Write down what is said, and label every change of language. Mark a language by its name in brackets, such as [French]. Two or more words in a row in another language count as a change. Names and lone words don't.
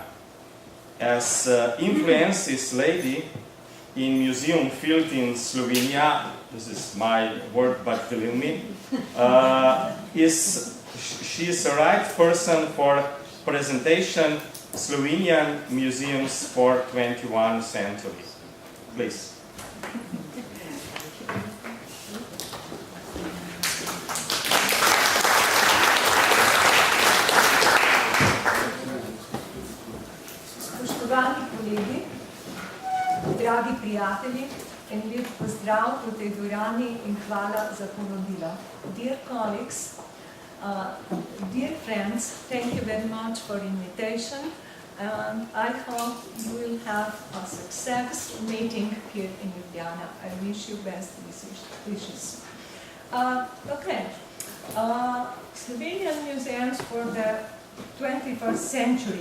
[English] As influences lady in museum field in Slovenia, this is my word but believe me, she is the right person for presentation Slovenian museums for 21st century. Please. [Slovenian] Spoštovani kolegi, dragi prijatelji, en lep pozdrav v tej dvorani in hvala za povabilo. [English] Dear colleagues, dear friends, thank you very much for invitation, and I hope you will have a success meeting here in Ljubljana. I wish you best wishes. Slovenian museums for the 21st century.